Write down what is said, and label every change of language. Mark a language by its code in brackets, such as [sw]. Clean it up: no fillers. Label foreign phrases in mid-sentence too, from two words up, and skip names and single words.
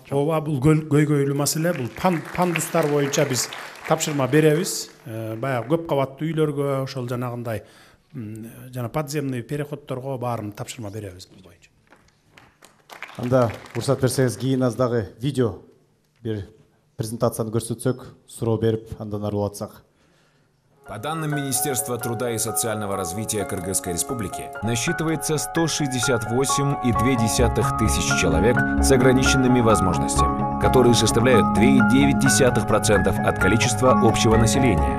[ky] Ооба, бул көйгөйлүү маселе. Бул пандустар боюнча биз тапшырма беребиз. Баягы көп кабаттуу үйлөргө, ошол жанагындай жана [ru] подземный переходторго [ky] баарын тапшырма беребиз бул боюнча. Анда уруксат берсеңиз, кийин аздагы видео бир презентацияны көрсөтсөк, суроо берип, андан ары улатсак. [ru] По данным Министерства труда и социального развития Кыргызской Республики, насчитывается 168,2 тысяч человек с ограниченными возможностями, которые составляют 2,9% от количества общего населения.